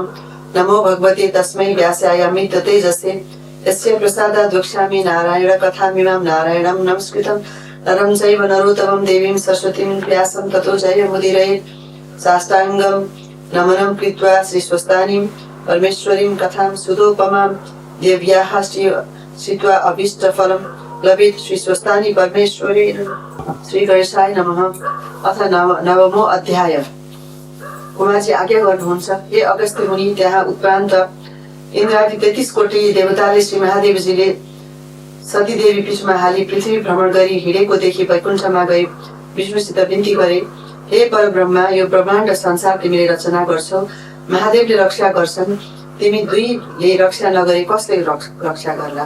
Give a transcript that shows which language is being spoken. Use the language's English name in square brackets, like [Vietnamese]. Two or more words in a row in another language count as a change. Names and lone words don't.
[Sanskrit] नमो भगवते तस्मै व्यासाय तेजसे यस्य प्रसादात् वक्ष्यामि नारायण कथामिमां नारायणं नमस्कृतं नरं चैव नरोत्तमं देवीं सरस्वतीं व्यासं ततो जयमुदीरयेत्। साष्टाङ्गं नमनं कृत्वा श्रीस्वस्तानीं परमेश्वरीं कथां सुधोपमां देव्याः श्रुत्वा अभीष्टफलं लभेत्। श्रीस्वस्तानी परमेश्वरी श्री गणेशाय नमः। अथ नवमो अध्याय। [Nepali] उमाजी आज्ञा गर्नुहुन्छ, हे अगस्त्य मुनि, त्यहाँ उत्प्रान्त इन्द्रादि 33 कोटी देवताले श्री महादेवजीले सतीदेवी पीठमा हाली पृथ्वी भ्रमण गरी हिँडेको देखि वैकुण्ठमा गई विष्णुसित विन्ती गरे, हे परब्रह्मा, यो ब्रह्माण्ड संसार तिमीले रचना गर्छौ, महादेवले रक्षा गर्छन्, तिमी दुईले रक्षा नगरे कसले रक्षा गर्ला।